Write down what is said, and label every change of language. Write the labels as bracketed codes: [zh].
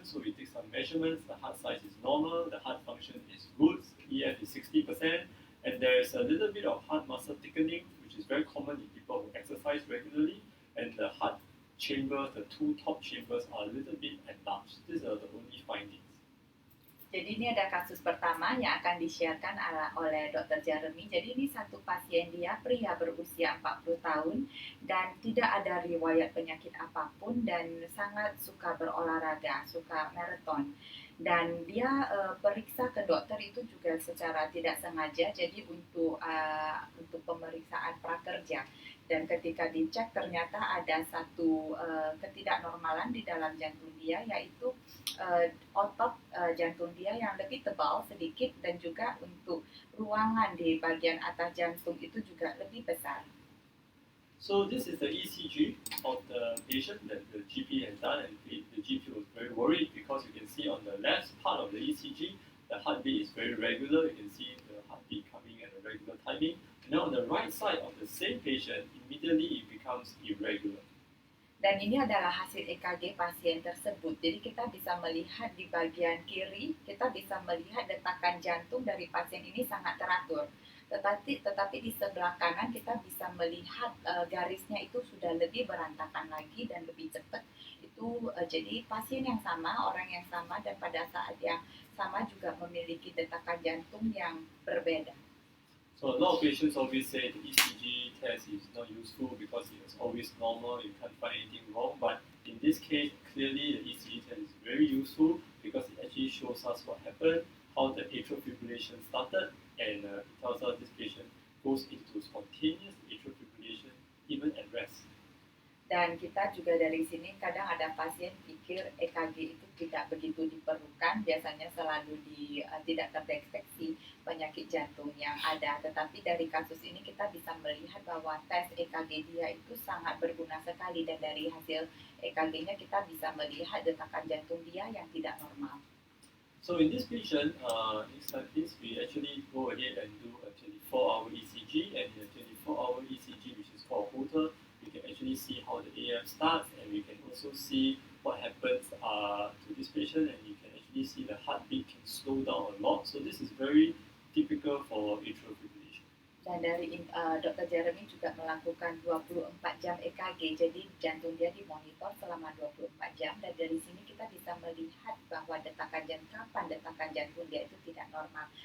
[en] So we take some measurements. The heart size is normal. The heart function is good. EF is 60%. And there is a little bit of heart muscle thickening, which is very common in people who exercise regularly. And the heart chamber, the two top chambers are a little bit enlarged. These are the only findings. [id] Jadi ini ada kasus pertama yang akan di-sharekan oleh Dr. Jeremy. Jadi ini satu pasien dia, pria berusia 40 tahun dan tidak ada riwayat penyakit apapun dan sangat suka berolahraga, suka maraton. Dan dia periksa ke dokter itu juga secara tidak sengaja, jadi untuk pemeriksaan prakerja. Dan ketika dicek ternyata ada satu ketidaknormalan di dalam jantung dia, yaitu otot jantung dia yang lebih tebal sedikit dan juga untuk ruangan di bagian atas jantung itu juga lebih besar. [en] So this is the ECG of the patient that the GP has done, and the GP was very worried because you can see on the left part of the ECG, the heartbeat is very regular. You can see the heartbeat coming at a regular timing. And now on the right side of the same patient, immediately it becomes irregular. [id] Dan ini adalah hasil EKG pasien tersebut. Jadi kita bisa melihat di bagian kiri, kita bisa melihat detakan jantung dari pasien ini sangat teratur. Tetapi di sebelah kanan kita bisa melihat garisnya itu sudah lebih berantakan lagi dan lebih cepat. Itu jadi pasien yang sama, orang yang sama, dan pada saat yang sama juga memiliki detakan jantung yang berbeda. [en] So a lot of patients always say the ECG test is not useful because it is always normal, you can't find anything wrong. But in this case, clearly the ECG test is very useful because it actually shows us what happened, how the atrial fibrillation started, and it tells us this patient goes into spontaneous atrial fibrillation even at rest. [id] Dan kita juga dari sini kadang ada pasien pikir EKG itu tidak begitu diperlukan, biasanya selalu tidak terdeteksi penyakit jantung yang ada. Tetapi dari kasus ini kita bisa melihat bahwa tes EKG dia itu sangat berguna sekali, dan dari hasil EKG-nya kita bisa melihat detakan jantung dia yang tidak normal. [en] So in this patient, like this, we actually go ahead and do a 24-hour ECG, and in a 24-hour ECG, which is called Holter, we can actually see how the AF starts, and we can also see what happens to this patient, and you can actually see the heartbeat can slow down a lot. So this is very typical for atrial fibrillation. [id] Dan dari Dr. Jeremy juga melakukan 24 jam EKG, jadi jantung dia dimonitor selama 24 jam, dan dari sini kita bisa melihat bahwa detakan jantung dia itu tidak normal.